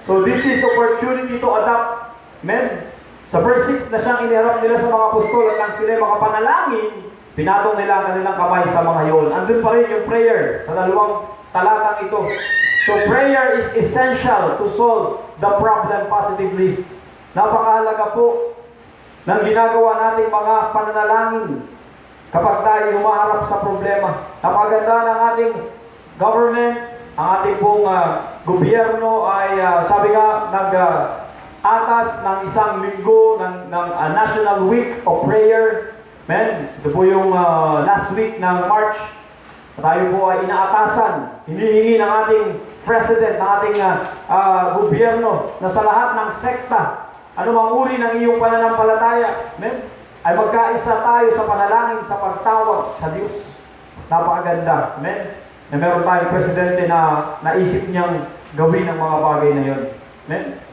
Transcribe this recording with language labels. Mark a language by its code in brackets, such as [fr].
[en] So this is opportunity to adapt. Amen? [tl] Sa verse 6 na siyang iniharap nila sa mga apostol at nang sila makapanalangin, pinatong nila ang kanilang kamay sa mga yol. Andun pa rin yung prayer sa dalawang talatang ito. [en] So prayer is essential to solve the problem positively. [tl] Napakahalaga po ng ginagawa nating mga pananalangin. kapag tayo humaharap sa problema. Napaganda ng ating government, ang ating pong gobyerno ay sabi nga atas ng isang linggo ng National Week of Prayer. Amen. Ito po yung last week ng March. Tayo po ay inaatasan, hinihingi ng ating president, ng ating gobyerno na sa lahat ng sekta, anumang uri ng iyong pananampalataya, amen, ay magkaisa tayo sa panalangin, sa pagtawag sa Diyos. Napakaganda, amen, na meron tayong presidente na naisip niyang gawin ang mga bagay na yun. Amen.